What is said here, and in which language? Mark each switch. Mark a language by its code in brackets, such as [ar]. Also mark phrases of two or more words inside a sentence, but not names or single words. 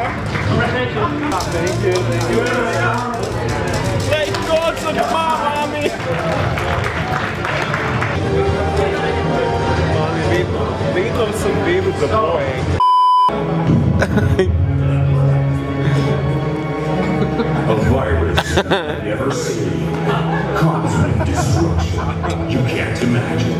[en] Thank you. Thank God [sl] za doma, mami! Vedno sem vedel, da bo [en] A virus never seen. Cosmic destruction. You can't imagine.